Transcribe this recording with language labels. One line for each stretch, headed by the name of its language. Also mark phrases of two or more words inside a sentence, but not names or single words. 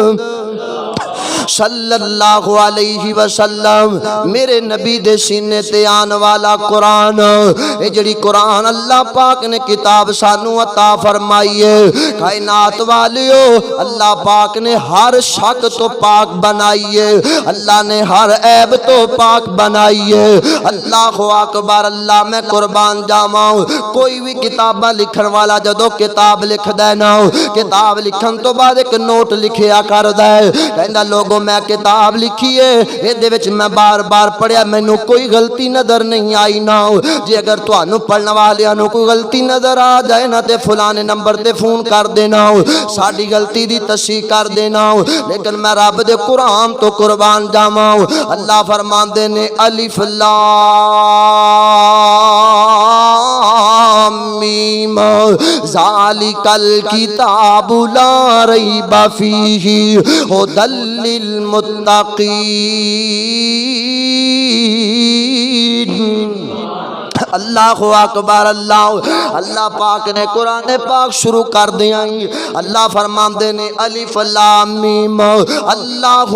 Arabic: صلی اللہ علیہ وسلم
Punjabi: میرے نبی دے سینے تے آن والا قرآن اے جڑی قرآن اللہ پاک نے کتاب سانو عطا فرمائی ہے کائنات والیو اللہ پاک نے ہر شک تو پاک بنائی ہے اللہ نے ہر عیب تو پاک بنائی ہے
Arabic: اللہ اکبر
Punjabi: اللہ میں قربان جاواں کوئی بھی کتاباں لکھن والا جدو کتاب لکھ دے نا کتاب لکھن تو بعد ایک نوٹ لکھیا کر دے کہندا لوگوں میں کتاب لکھی ہے اے دے وچ میں بار بار پڑھیا مینوں کوئی غلطی نظر نہیں آئی نا جے اگر تانوں پڑھن والیاں نوں کوئی غلطی نظر آ جائے نا تے فلانے نمبر تے فون کر دینا ساڈی غلطی دی تصحیح کر دینا لیکن میں رب دے قرآن تو قربان جاواں اللہ فرماندے نے الف
Arabic: لام میم ذالک الکتاب لا ریب فیہ ھدی للمتقین اللہ اکبر
Punjabi: اللہ پاک نے قرآن پاک شروع کر دیا اللہ فرماندے نے
Arabic: الف لام میم
Punjabi: اللہ